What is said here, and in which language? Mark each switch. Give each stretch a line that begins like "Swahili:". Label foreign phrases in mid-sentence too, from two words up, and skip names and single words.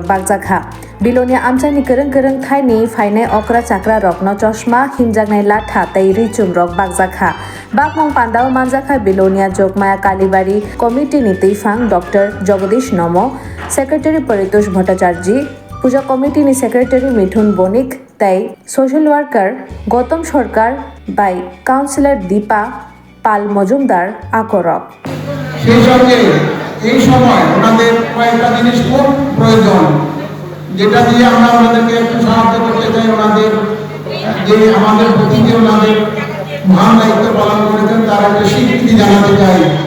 Kok Borok: बागजाखा बिलोनिया आमचानि करं करं थाइनि फाइनाय अक्रा चाक्रा रकनो चश्मा हिमजागनाय लाथा तै रिचुम रक बागजाखा बागमं पान्डाव मानजाखा बिलोनिया जोगमाया कालीबारी कमिटी नि तैफां डॉक्टर जगदीश नमो सेक्रेटारी परितोष भट्टाचार्य पूजा कमिटी नि सेक्रेटारी मिठुन बणिक तै
English: social worker
Kok Borok: गौतम सरकार बाय काउंसिलर दीपा पाल मजुमदार आकोरक
Bangla: সেই সঙ্গে এই সময় ওনাদের কয়েকটা জিনিস খুব প্রয়োজন যেটা দিয়ে আমরা ওনাদেরকে একটু সাহায্য করতে চাই ওনাদের যে আমাদের প্রতি যে ওনাদের মহান দায়িত্ব পালন করেছেন তার একটা স্বীকৃতি জানাতে চাই